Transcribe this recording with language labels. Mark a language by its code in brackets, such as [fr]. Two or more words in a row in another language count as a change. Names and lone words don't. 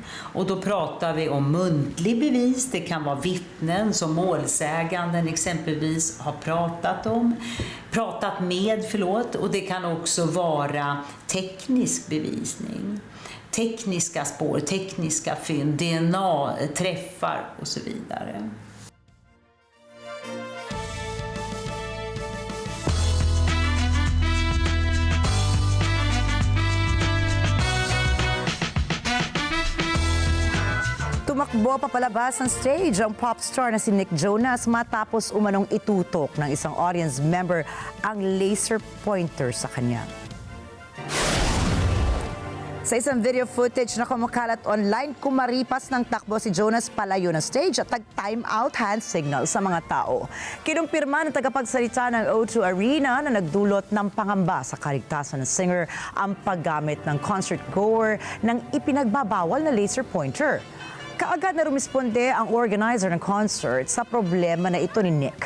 [sv] Och då pratar vi om muntlig bevis, det kan vara vittnen som målsäganden exempelvis har pratat med, och det kan också vara teknisk bevisning. Tekniska spår, tekniska fynd, DNA, träffar och så vidare. [tl] Tumakbo papalabas ng stage ang [en] pop star [tl] na si Nick Jonas matapos umanong itutok ng isang [en] audience member [tl] ang [en] laser pointer [tl] sa kanya. Sa isang [en] video footage [tl] na kumakalat online, kumaripas ng takbo si Jonas palayo ng stage at tag- [en] time out hand signal [tl] sa mga tao. Kinumpirma ng tagapagsalita ng O2 Arena na nagdulot ng pangamba sa kaligtasan ng singer ang paggamit ng [en] concert goer [tl] ng ipinagbabawal na [en] laser pointer. [tl] Kaagad na rumisponde ang organizer ng concert sa problema na ito ni Nick.